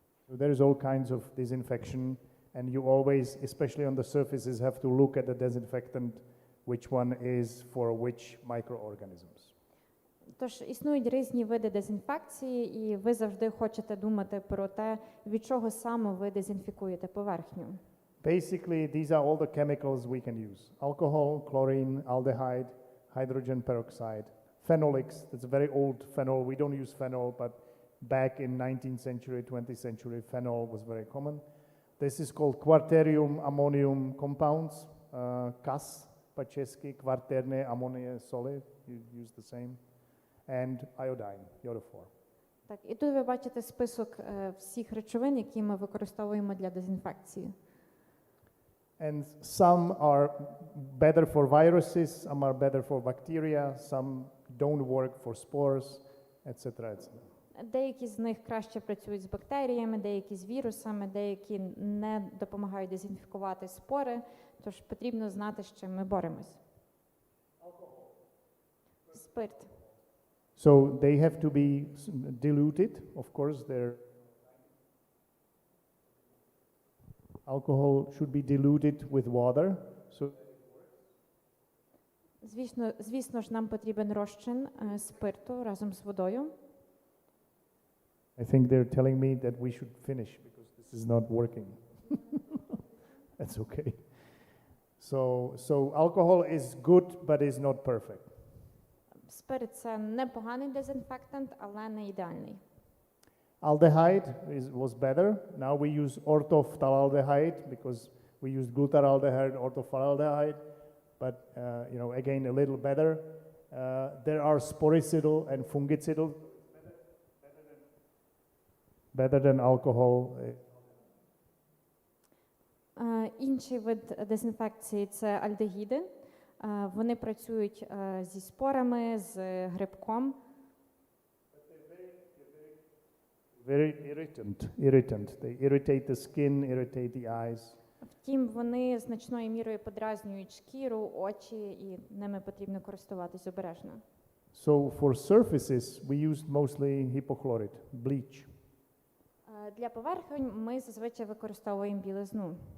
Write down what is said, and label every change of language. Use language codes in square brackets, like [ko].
[en] So there is all kinds of disinfection, and you always, especially on the surfaces, have to look at the disinfectant, which one is for which microorganisms. [uk] Тож існують різні види дезінфекції, і ви завжди хочете думати про те, від чого саме ви дезінфікуєте поверхню. [en] Basically, these are all the chemicals we can use. Alcohol, chlorine, aldehyde, hydrogen peroxide, phenolics, that's a very old phenol. We don't use phenol, but back in 19th century, 20th century, phenol was very common. This is called quaternium ammonium compounds, CAS, [uk] по-чешски, квартерне амония соли, [en] you use the same, and iodine, iodophor. [uk] Так, і тут ви бачите список всіх речовин, які ми використовуємо для дезінфекції. [en] And some are better for viruses, some are better for bacteria, some don't work for spores, etc., etc. [uk] Деякі з них краще працюють з бактеріями, деякі з вірусами, деякі не допомагають дезінфікувати спори, тож потрібно знати, з чим ми боремось. Спирт. [en] So they have to be diluted, of course. Alcohol should be diluted with water. So [uk] Звісно ж, нам потрібен розчин спирту разом з водою. [en] I think they're telling me that we should finish because this is not working. That's okay. So alcohol is good, but is not perfect. [uk] Спирт – це непоганий дезінфектант, але не ідеальний. [en] Aldehyde was better. Now we use orthophthalaldehyde because we used glutaraldehyde, orthophthalaldehyde, but again a little better. There are sporicidal and fungicidal. Better than alcohol. [uk] Інший вид дезінфекції – це альдегіди. Вони працюють зі спорами, з грибком. [en] Very irritant. They irritate the skin, irritate the eyes. [uk] Втім, вони значною мірою подразнюють шкіру, очі, і ними потрібно користуватись обережно. [en] So for surfaces, we used mostly hypochlorite, bleach. [uk] Для поверхонь ми зазвичай використовуємо білизну.